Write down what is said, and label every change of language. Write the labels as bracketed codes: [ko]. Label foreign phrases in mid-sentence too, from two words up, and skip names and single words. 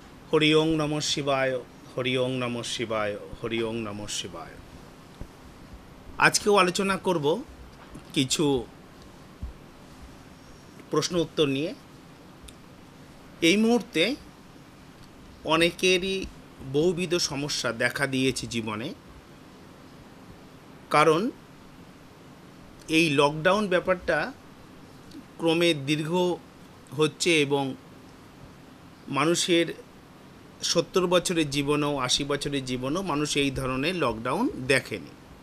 [sa] হরি ওং নমঃ শিবায়, হরি ওং নমঃ শিবায়, হরি ওং নমঃ শিবায়। [bn] আজকেও আলোচনা করব কিছু প্রশ্ন উত্তর নিয়ে। এই মুহূর্তে অনেকেরই বহুবিধ সমস্যা দেখা দিয়েছে জীবনে, কারণ এই লকডাউন ব্যাপারটা ক্রমে দীর্ঘ হচ্ছে এবং মানুষের 70 বছরের জীবনেও 80 বছরের জীবনেও মানুষ এই ধরনের লকডাউন দেখেনি।